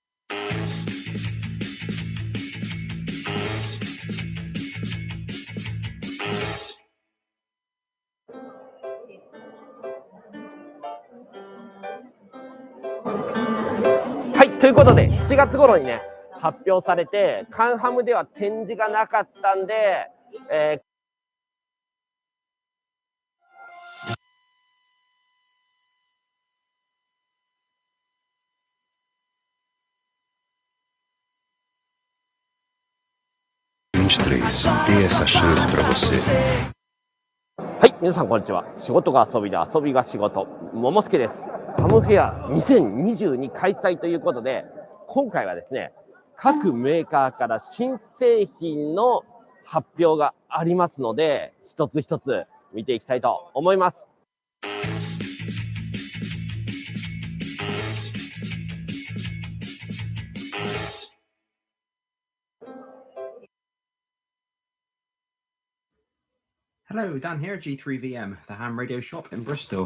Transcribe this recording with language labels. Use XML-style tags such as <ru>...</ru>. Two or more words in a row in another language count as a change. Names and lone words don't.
<ja>はい、ということで7月頃にね発表されて、カンハムでは展示がなかったんで、</ja> <pt>Dê essa chance para você.</pt> <ja>はい、皆さんこんにちは。仕事が遊びで遊びが仕事、桃助です。ハムフェア2022開催ということで、今回はですね、各メーカーから新製品の発表がありますので、一つ一つ見ていきたいと思います。</ja> <en>Hello, Dan here, G3VM, the ham radio shop in Bristol.</en>